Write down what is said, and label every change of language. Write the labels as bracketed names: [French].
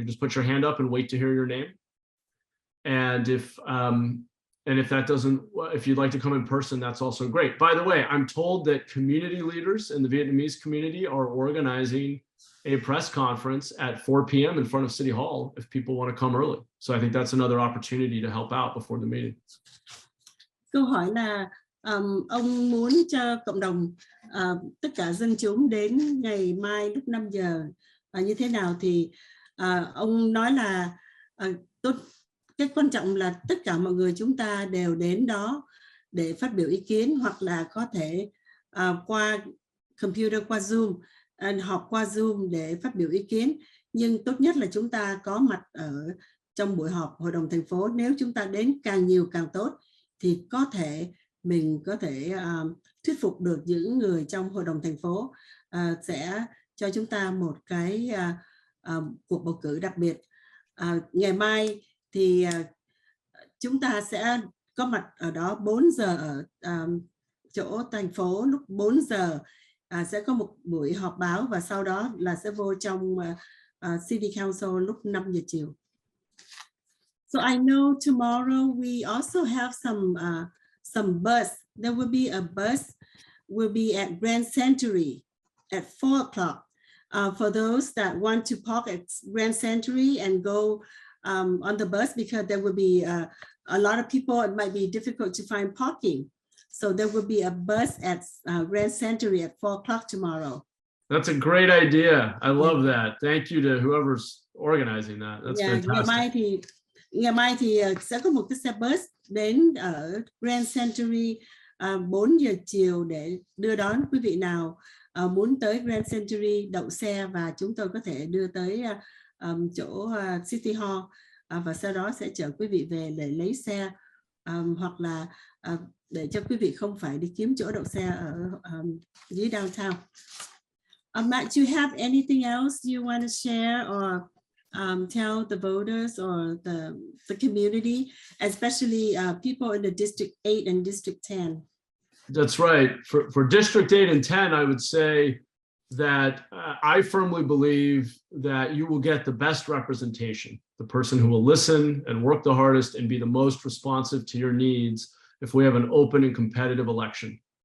[English] You just put your hand up and wait to hear your name. And if you'd like to come in person, that's also great. By the way, I'm told that community leaders in the Vietnamese community are organizing a press conference at 4 p.m. in front of City Hall if people want to come early. So I think that's another opportunity to help out before the meeting. [Vietnamese] Câu hỏi là ông muốn cho cộng đồng, tất cả dân chúng đến ngày mai lúc 5 giờ như thế nào, thì ông nói là cái quan trọng là tất cả mọi người chúng ta đều đến đó để phát biểu ý kiến, hoặc là có thể qua computer, qua Zoom, họp qua Zoom để phát biểu ý kiến. Nhưng tốt nhất là chúng ta có mặt ở trong buổi họp hội đồng thành phố. Nếu chúng ta đến càng nhiều càng tốt, thì có thể mình có thể thuyết phục được những người trong hội đồng thành phố sẽ cho chúng ta một cái cuộc bầu cử đặc biệt. Ngày mai thì chúng ta sẽ có mặt ở đó 4 giờ ở chỗ thành phố. Lúc 4 giờ sẽ có một buổi họp báo, và sau đó là sẽ vô trong City Council lúc 5 giờ chiều. [English] So I know tomorrow we also have some bus. There will be a bus will be at Grand Century at 4 o'clock. For those that want to park at Grand Century and go on the bus, because there will be a lot of people, it might be difficult to find parking. So there will be a bus at Grand Century at 4 o'clock tomorrow. That's a great idea. I love that. Thank you to whoever's organizing that. That's fantastic. [Vietnamese] Ngày mai thì sẽ có một cái xe bus đến ở Grand Century 4 giờ chiều để đưa đón quý vị nào muốn tới Grand Century đậu xe, và chúng tôi có thể đưa tới chỗ City Hall và sau đó sẽ chở quý vị về để lấy xe, hoặc là để cho quý vị không phải đi kiếm chỗ đậu xe ở dưới downtown. [English] Matt, do you have anything else you want to share or tell the voters or the community, especially people in the District 8 and District 10? That's right. For District 8 and 10, I would say that I firmly believe that you will get the best representation, the person who will listen and work the hardest and be the most responsive to your needs if we have an open and competitive election.